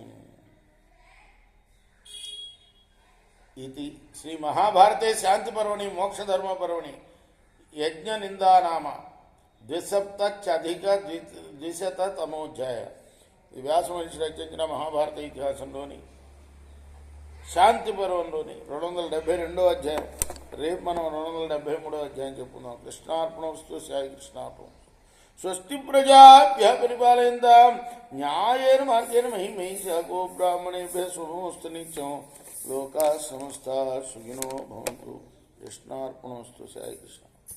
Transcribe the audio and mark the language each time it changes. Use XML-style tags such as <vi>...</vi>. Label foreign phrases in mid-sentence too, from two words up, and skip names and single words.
<te>ఇది</te> <sa>శ్రీ మహాభారతే శాంతి పర్వణి మోక్షధర్మ పర్వణి యజ్ఞ నిందానామ</sa> <te>270 ఇది వ్యాస మహర్షి రచించిన మహాభారత ఇతిహాసంలోని శాంతి పర్వంలోని 272 అధ్యాయం. రేపు మనం 273 అధ్యాయం చెప్పుకుందాం. కృష్ణార్పణమస్తు. సాయి కృష్ణార్పణం.</te> <sa>స్వస్తి ప్రజాభ్య పరిపాలయంతాం న్యాయేన మార్గేణ మహిమహీషా గో బ్రాహ్మణేభ్య శుభమస్తు నిత్యం. లోకా సమస్తా సుఖినో భవంతు. కృష్ణార్పణమస్తు. సాయి కృష్ణ.</sa>